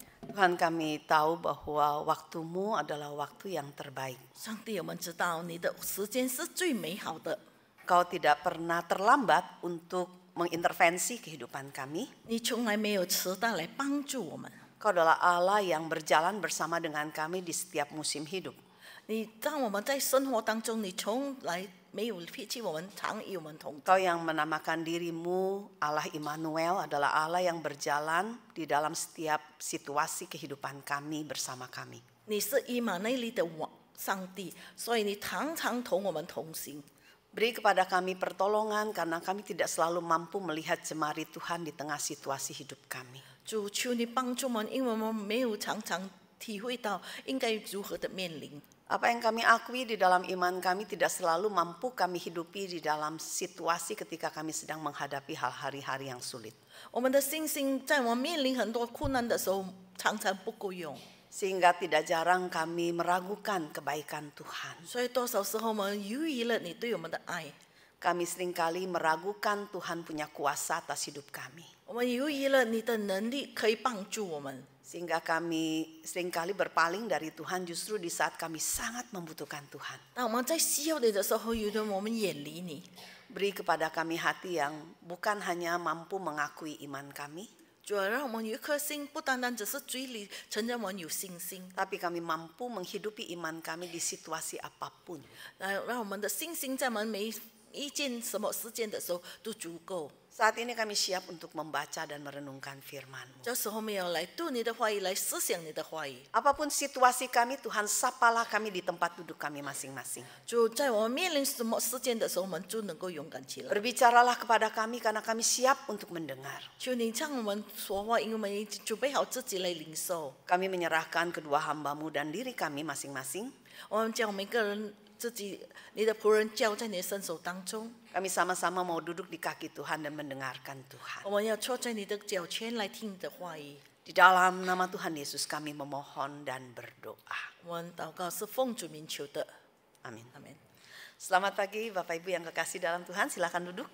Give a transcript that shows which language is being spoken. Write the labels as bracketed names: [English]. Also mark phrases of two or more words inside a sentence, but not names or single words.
[Indonesian] Tuhan, kami tahu bahwa waktumu adalah waktu yang terbaik. [Chinese] 上帝，我们知道你的时间是最美好的， [Indonesian] Kau tidak pernah terlambat untuk mengintervensi kehidupan kami. [Chinese] 你从来没有迟到来帮助我们。 [Indonesian] Kau adalah Allah yang berjalan bersama dengan kami di setiap musim hidup. [Chinese] 你当我们在生活当中，你从来没有撇弃我们，常与我们同在。 [Indonesian] Kau yang menamakan dirimu Allah Immanuel adalah Allah yang berjalan di dalam setiap situasi kehidupan kami bersama kami. [Chinese] 你是以马内利的上帝，所以你常常同我们同行。 [Indonesian] Beri kepada kami pertolongan karena kami tidak selalu mampu melihat jemari Tuhan di tengah situasi hidup kami. [Chinese] 主，求你帮助我们，因为我们没有常常体会到应该如何的面临。 [Indonesian] Apa yang kami akui di dalam iman kami tidak selalu mampu kami hidupi di dalam situasi ketika kami sedang menghadapi hari-hari yang sulit. [Chinese] 我们的信心在我们面临很多困难的时候，常常不够用。 [Indonesian] Sehingga tidak jarang kami meragukan kebaikan Tuhan. [Chinese] 所以多少时候我们犹疑了你对我们的爱， [Indonesian] Kami seringkali meragukan Tuhan punya kuasa atas hidup kami. [Chinese] 我们犹疑了你的能力可以帮助我们。 [Indonesian] Sehingga kami seringkali berpaling dari Tuhan justru di saat kami sangat membutuhkan Tuhan. [Chinese] 当我们在需要你的时候，有的我们远离你。 [Indonesian] Beri kepada kami hati yang bukan hanya mampu mengakui iman kami, [Chinese] 主要让我们有一颗心，不单单只是嘴里承认我们有信心， [Indonesian] tapi kami mampu menghidupi iman kami di situasi apapun. [Chinese] 让我们的信心在我们每一件什么事件的时候都足够。 [Indonesian] Saat ini kami siap untuk membaca dan merenungkan firman-Mu. [Chinese] 这时候我们要来读你的话语，来思想你的话语。 [Indonesian] Apapun situasi kami, Tuhan sapalah kami di tempat duduk kami masing-masing. [Chinese] 就在我们面临什么事件的时候，我们就能够勇敢起来。 [Indonesian] Berbicaralah kepada kami karena kami siap untuk mendengar. [Chinese] 求你向我们说话，因为我们已经准备好自己来领受。 [Indonesian] Kami menyerahkan kedua hamba-Mu dan diri kami masing-masing. [Chinese] 我们将每个人自己，你的仆人交在你的身手当中。 [Indonesian] Kami sama-sama mau duduk di kaki Tuhan dan mendengarkan Tuhan. [Chinese] 我们要坐在你的脚前来听你的话语。 [Indonesian] Di dalam nama Tuhan Yesus kami memohon dan berdoa. [Chinese] 我们祷告是奉主名求的， [Indonesian] Amin. [Chinese] 阿门。 [Indonesian] Selamat pagi Bapak Ibu yang kekasih dalam Tuhan, silakan duduk.